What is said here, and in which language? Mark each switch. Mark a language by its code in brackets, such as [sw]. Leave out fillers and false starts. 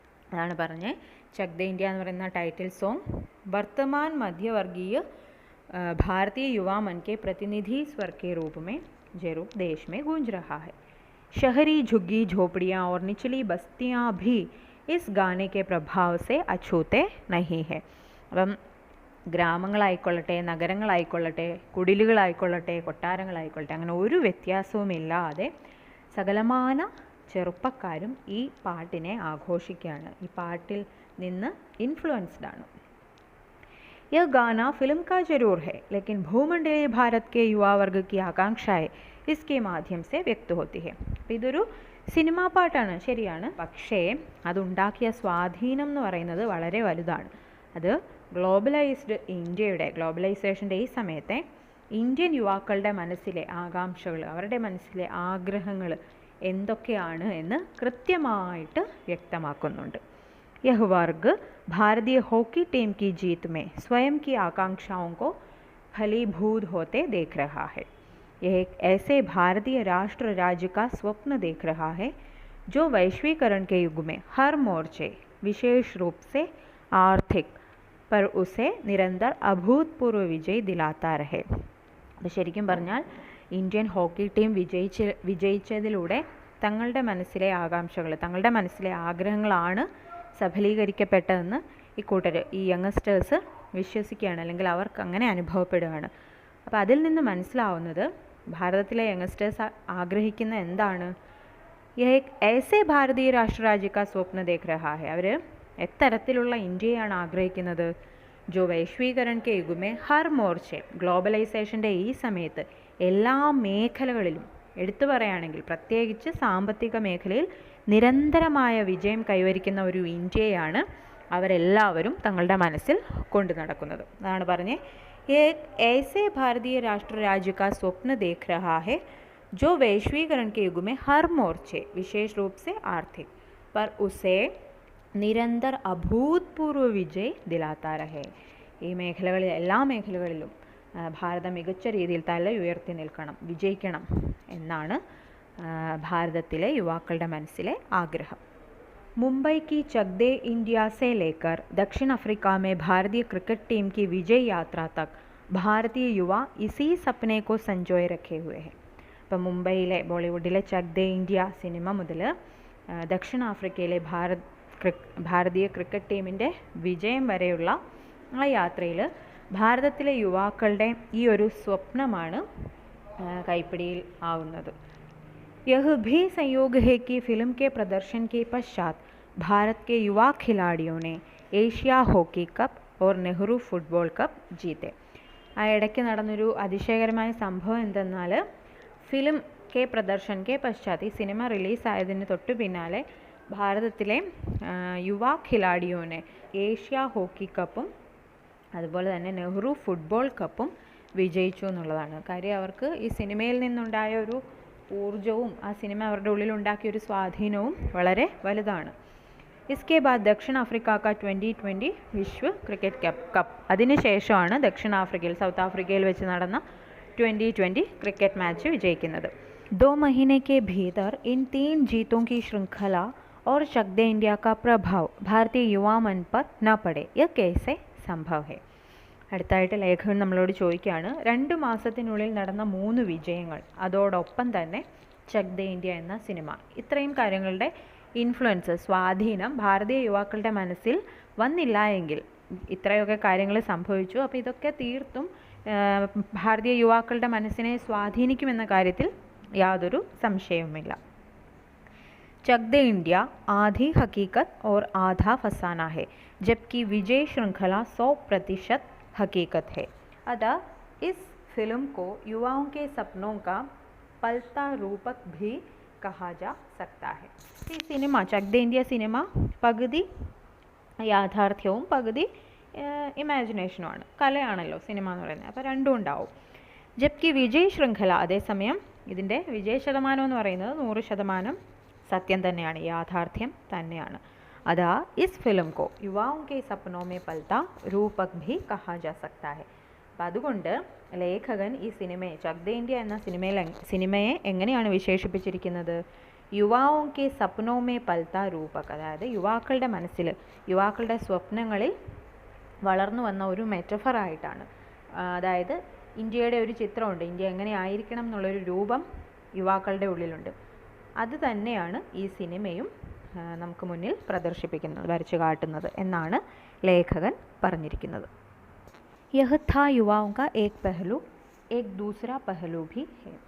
[ml] അതാണ് പറഞ്ഞത്, ചക് ദേ ഇന്ത്യ എന്ന് പറയുന്ന ടൈറ്റിൽ സോങ് [hi] വർത്തമാൻ മധ്യവർഗീയ भारतीय युवा मन के प्रतिनिधि स्वर के रूप में जरूर देश में गूंज रहा है. शहरी झुग्गी झोपड़ियाँ और निचली बस्तियाँ भी इस गाने के प्रभाव से अछूते नहीं है. [ml] അപ്പം ഗ്രാമങ്ങളായിക്കൊള്ളട്ടെ, നഗരങ്ങളായിക്കൊള്ളട്ടെ, കുടിലുകളായിക്കൊള്ളട്ടെ, കൊട്ടാരങ്ങളായിക്കൊള്ളട്ടെ, അങ്ങനെ ഒരു വ്യത്യാസവുമില്ലാതെ സകലമാന ചെറുപ്പക്കാരും ഈ പാട്ടിനെ ആഘോഷിക്കുകയാണ്, ഈ പാട്ടിൽ നിന്ന് ഇൻഫ്ലുവൻസ്ഡ് ആണ്. [hi] यह गाना फिल्म का जरूर है, लेकिन भूमंडलीय भारत के युवा वर्ग की आकांक्षाएं इसके माध्यम से व्यक्त होती है. [ml] ഇതൊരു സിനിമാ പാട്ടാണ്, ശരിയാണ്, പക്ഷേ അതുണ്ടാക്കിയ സ്വാധീനം എന്ന് പറയുന്നത് വളരെ വലുതാണ്. അത് ഗ്ലോബലൈസ്ഡ് ഇന്ത്യയുടെ, ഗ്ലോബലൈസേഷൻ്റെ ഈ സമയത്തെ ഇന്ത്യൻ യുവാക്കളുടെ മനസ്സിലെ ആകാംക്ഷകൾ, അവരുടെ മനസ്സിലെ ആഗ്രഹങ്ങൾ എന്തൊക്കെയാണ് എന്ന് കൃത്യമായിട്ട് വ്യക്തമാക്കുന്നുണ്ട്. [hi] यह वर्ग भारतीय हॉकी टीम की जीत में स्वयं की आकांक्षाओं को फलीभूत होते देख रहा है. यह एक ऐसे भारतीय राष्ट्र राज्य का स्वप्न देख रहा है जो वैश्वीकरण के युग में हर मोर्चे, विशेष रूप से आर्थिक, पर उसे निरंतर अभूतपूर्व विजय दिलाता रहे. [ml] അപ്പോൾ ശരിക്കും പറഞ്ഞാൽ ഇന്ത്യൻ ഹോക്കി ടീം വിജയിച്ചതിലൂടെ തങ്ങളുടെ മനസ്സിലെ ആകാംക്ഷകൾ, തങ്ങളുടെ മനസ്സിലെ ആഗ്രഹങ്ങളാണ് സഫലീകരിക്കപ്പെട്ടതെന്ന് ഈ കൂട്ടർ, ഈ യങ്സ്റ്റേഴ്സ് വിശ്വസിക്കുകയാണ്, അല്ലെങ്കിൽ അവർക്ക് അങ്ങനെ അനുഭവപ്പെടുകയാണ്. അപ്പോൾ അതിൽ നിന്ന് മനസ്സിലാവുന്നത് ഭാരതത്തിലെ യങ്സ്റ്റേഴ്സ് ആഗ്രഹിക്കുന്ന എന്താണ്, [hi] ഏസേ ഭാരതീയ രാഷ്ട്രരാജ്യ കാ സ്വപ്ന ദേഖ് രഹാ ഹെ, [ml] അവർ എത്തരത്തിലുള്ള ഇന്ത്യയാണ് ആഗ്രഹിക്കുന്നത്. [hi] ജോ വൈശ്വീകരൺ കെ യുഗമേ ഹർ മോർച്ചെ, [ml] ഗ്ലോബലൈസേഷൻ്റെ ഈ സമയത്ത് എല്ലാ മേഖലകളിലും എടുത്തു പറയുകയാണെങ്കിൽ പ്രത്യേകിച്ച് സാമ്പത്തിക മേഖലയിൽ നിരന്തരമായ വിജയം കൈവരിക്കുന്ന ഒരു ഇന്ത്യയാണ് അവരെല്ലാവരും തങ്ങളുടെ മനസ്സിൽ കൊണ്ടു നടക്കുന്നത്. അതാണ് പറഞ്ഞത്, [hi] ഏക് ऐसे भारतीय राष्ट्र राज्य का स्वप्न देख रहा है जो वैश्वीकरण के युग में हर मोर्चे, विशेष रूप से आर्थिक, पर उसे നിരന്തർ അഭൂതപൂർവ വിജയ് ദിലാത്താ രഹേ. [ml] ഈ മേഖലകളിൽ, എല്ലാ മേഖലകളിലും ഭാരതം മികച്ച രീതിയിൽ തല ഉയർത്തി നിൽക്കണം, വിജയിക്കണം എന്നാണ് ഭാരതത്തിലെ യുവാക്കളുടെ മനസ്സിലെ ആഗ്രഹം. [hi] मुंबई की चक दे इंडिया से लेकर दक्षिण अफ्रीका में भारतीय क्रिकेट टीम की विजय यात्रा तक भारतीय युवा इसी सपने को संजोए रखे हुए हैं. [ml] ഇപ്പം മുംബൈയിലെ, ബോളിവുഡിലെ ചക് ദേ ഇന്ത്യ സിനിമ മുതൽ ദക്ഷിണാഫ്രിക്കയിലെ ഭാരതീയ ക്രിക്കറ്റ് ടീമിൻ്റെ വിജയം വരെയുള്ള ആ യാത്രയിൽ ഭാരതത്തിലെ യുവാക്കളുടെ ഈ ഒരു സ്വപ്നമാണ് കൈപ്പിടിയിൽ ആവുന്നത്. [hi] यह भी संयोग है कि फिल्म के प्रदर्शन के पश्चात भारत के युवा खिलाड़ियों ने एशिया हॉकी कप और നെഹ്റു ഫുട്ബോൾ കപ്പ് ജീത്തെ. [ml] ആ ഇടയ്ക്ക് നടന്നൊരു അതിശയകരമായ സംഭവം എന്തെന്നാൽ, [hi] ഫിലിം കെ പ്രദർശൻ കെ പശ്ചാത്ത്, [ml] ഈ സിനിമ റിലീസായതിന് തൊട്ടു പിന്നാലെ ഭാരതത്തിലെ [hi] യുവാ ഖിലാഡിയോനെ [ml] ഏഷ്യ ഹോക്കി കപ്പും അതുപോലെ തന്നെ നെഹ്റു ഫുട്ബോൾ കപ്പും വിജയിച്ചു എന്നുള്ളതാണ്. കാര്യം അവർക്ക് ഈ സിനിമയിൽ നിന്നുണ്ടായ ഒരു ഊർജവും ആ സിനിമ അവരുടെ ഉള്ളിലുണ്ടാക്കിയൊരു സ്വാധീനവും വളരെ വലുതാണ്. [hi] इसके बाद दक्षिण अफ्रीका का 2020 विश्व क्रिकेट कप, [ml] അതിനുശേഷമാണ് ദക്ഷിണാഫ്രിക്കയിൽ, സൗത്ത് ആഫ്രിക്കയിൽ വെച്ച് നടന്ന 2020 ക്രിക്കറ്റ് മാച്ച് വിജയിക്കുന്നത്. [hi] 2 महीने के भीतर इन 3 जीतों की श्रृंखला और चक दे इंडिया का प्रभाव भारतीय युवा मन पर न पड़े, यह कैसे संभव है. [ml] അടുത്തായിട്ട് ലേഖകൻ നമ്മളോട് ചോദിക്കുകയാണ്, 2 മാസത്തിനുള്ളിൽ നടന്ന 3 വിജയങ്ങൾ, അതോടൊപ്പം തന്നെ ചക് ദേ ഇന്ത്യ എന്ന സിനിമ, ഇത്രയും കാര്യങ്ങളുടെ ഇൻഫ്ലുവൻസ്, സ്വാധീനം ഭാരതീയ യുവാക്കളുടെ മനസ്സിൽ വന്നില്ല എങ്കിൽ, ഇത്രയൊക്കെ കാര്യങ്ങൾ സംഭവിച്ചു, അപ്പോൾ ഇതൊക്കെ തീർത്തും ഭാരതീയ യുവാക്കളുടെ മനസ്സിനെ സ്വാധീനിക്കുമെന്ന കാര്യത്തിൽ യാതൊരു സംശയവുമില്ല. [hi] चक दे इंडिया आधी हकीकत और आधा फसाना है, जबकि विजय श्रृंखला 100% हकीकत है. अतः इस फिल्म को युवाओं के सपनों का पलता रूपक भी कहा जा सकता है. [ml] ഈ സിനിമ, ചക് ദേ ഇന്ത്യ സിനിമ പകുതി യാഥാർത്ഥ്യവും പകുതി ഇമാജിനേഷനുമാണ്, കലയാണല്ലോ സിനിമ എന്ന് പറയുന്നത്. അപ്പോൾ രണ്ടും ഉണ്ടാവും. [hi] ജബ്കി വിജയ് ശൃംഖല, [ml] അതേസമയം ഇതിൻ്റെ വിജയ ശതമാനം എന്ന് പറയുന്നത് 100% സത്യം തന്നെയാണ്, യാഥാർത്ഥ്യം തന്നെയാണ്. [hi] അതാ ഇസ് ഫിലിം കോ യുവാओं के सपनों में पलता रूपक भी कहा जा सकता है. [ml] അപ്പം അതുകൊണ്ട് ലേഖകൻ ഈ സിനിമയെ, ചക് ദേ ഇന്ത്യ എന്ന സിനിമയെ എങ്ങനെയാണ് വിശേഷിപ്പിച്ചിരിക്കുന്നത്? [hi] യുവാओं के सपनों में पलता रूपक, [ml] അതായത് യുവാക്കളുടെ മനസ്സിൽ, യുവാക്കളുടെ സ്വപ്നങ്ങളിൽ വളർന്നു വന്ന ഒരു മെറ്റഫറായിട്ടാണ്. അതായത് ഇന്ത്യയുടെ ഒരു ചിത്രമുണ്ട്, ഇന്ത്യ എങ്ങനെ ആയിരിക്കണം എന്നുള്ളൊരു രൂപം യുവാക്കളുടെ ഉള്ളിലുണ്ട്. അത് തന്നെയാണ് ഈ സിനിമയും നമുക്ക് മുന്നിൽ പ്രദർശിപ്പിക്കുന്നത്, വരച്ചു കാട്ടുന്നത് എന്നാണ് ലേഖകൻ പറഞ്ഞിരിക്കുന്നത്. [hi] യഹ് താ യുവാओं का एक पहलू एक दूसरा पहलू भी है.